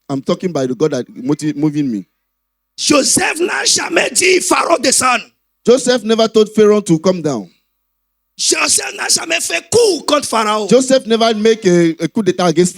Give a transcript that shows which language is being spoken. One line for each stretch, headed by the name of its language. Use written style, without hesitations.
English: I'm talking by the God that moving me.
French: Joseph n'a jamais dit Pharaon descend.
English: Joseph never told Pharaoh to come down.
French: Joseph n'a jamais fait coup contre Pharaon.
English: Joseph never make a coup d'état against